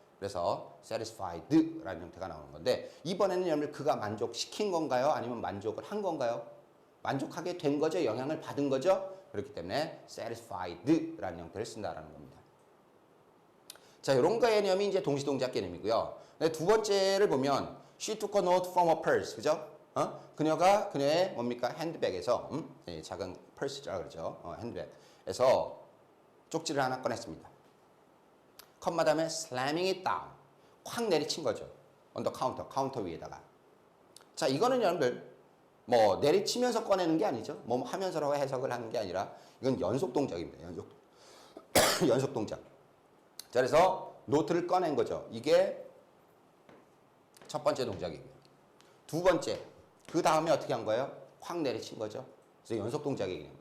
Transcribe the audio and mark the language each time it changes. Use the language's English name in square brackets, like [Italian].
[Korean] 그래서 satisfied라는 형태가 나오는 건데 이번에는 여러분들 그가 만족시킨 건가요? 아니면 만족을 한 건가요? 만족하게 된 거죠. 영향을 받은 거죠. 그렇기 때문에 satisfied라는 형태를 쓴다라는 겁니다. 자, 이런 개념이 이제 동시동작 개념이고요. 두 번째를 보면 [English] she took a note from her purse. [Korean] 그죠? 그녀가 그녀의 뭡니까? 핸드백에서 작은 purse라고 그러죠. 핸드백에서 쪽지를 하나 꺼냈습니다. 컴마 다음에 [English] slamming it down. [Korean] 확 내리친 거죠. [English] on the counter, [Korean] 카운터 위에다가. 자, 이거는 여러분들 뭐 내리치면서 꺼내는 게 아니죠. 뭐 하면서라고 해석을 하는 게 아니라 이건 연속 동작입니다. 연속 동작. 자, 그래서 노트를 꺼낸 거죠. 이게 첫 번째 동작이고요. 두 번째, 그 다음에 어떻게 한 거예요? 확 내리친 거죠. 그래서 연속 동작의 개념.